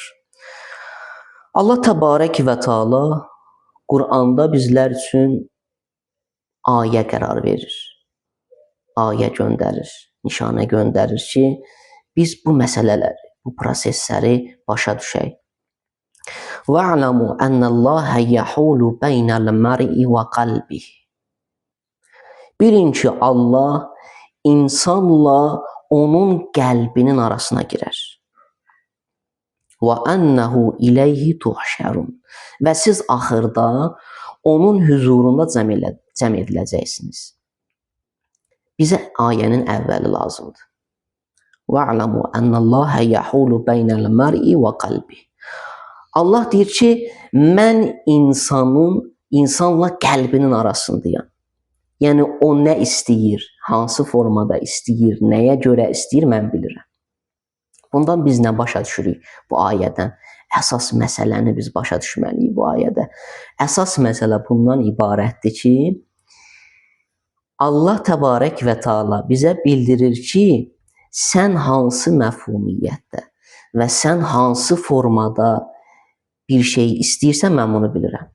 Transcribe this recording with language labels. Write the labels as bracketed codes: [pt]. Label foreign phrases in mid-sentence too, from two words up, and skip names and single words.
[az] Allah [ar] تبارك وتعالى [az] Qur'anda bizlər üçün ayə qərar verir. Ayə göndərir, nişanə göndərir ki, biz bu məsələləri, bu prosesləri başa düşək. [ar] وَاعْلَمُوا أَنَّ اللَّهَ يَحُولُ بَيْنَ الْمَرْءِ وَقَلْبِهِ. [az] Bilin ki, Allah insanla onun qəlbinin arasına girər. [ar] وَأَنَّهُ إِلَيْهِ تُحْشَرُونَ. [az] Və siz axırda onun huzurunda cəm ediləcəksiniz. Bizə ayənin əvvəli lazımdır. [ar] وَاعْلَمُوا أَنَّ اللَّهَ يَحُولُ بَيْنَ الْمَرْءِ وَقَلْبِهِ. [az] Allah deyir ki, mən insanla qəlbinin arasındayam. Yəni, o nə istəyir, hansı formada istəyir, nəyə görə istəyir, mən bilirəm. Bundan biz nə başa düşürük bu ayədən? Əsas məsələni biz başa düşməliyik bu ayədə. Əsas məsələ bundan ibarətdir ki, Allah [ar] تبارك وتعالى [az] bizə bildirir ki, sən hansı məfhumiyyətdə və sən hansı formada bir şey istəyirsən, mən bunu bilirəm.